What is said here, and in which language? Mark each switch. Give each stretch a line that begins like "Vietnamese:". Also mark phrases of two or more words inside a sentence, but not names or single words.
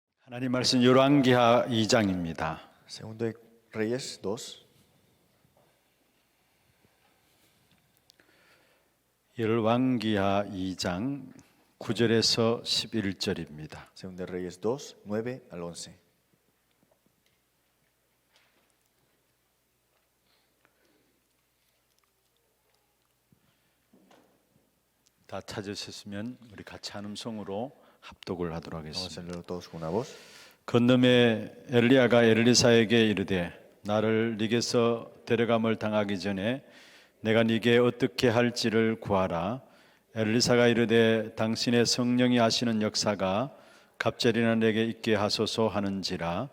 Korean: 하나님 말씀 열왕기하 2장입니다.
Spanish: Segundo de Reyes 2,
Korean: 열왕기하 2장 9절에서 11절입니다.
Spanish: Segundo de Reyes 2, 9 al 11.
Korean: 다 찾으셨으면 우리 같이 한 음성으로 합독을 하도록
Spanish: Vamos a
Korean: 하겠습니다.
Spanish: hacerlo todos con una voz.
Korean: 건너에 엘리야가 엘리사에게 이르되 나를 네게서 데려감을 당하기 전에 내가 네게 어떻게 할지를 구하라. 엘리사가 이르되 당신의 성령이 하시는 역사가 갑자리나 내게 있게 하소서 하는지라.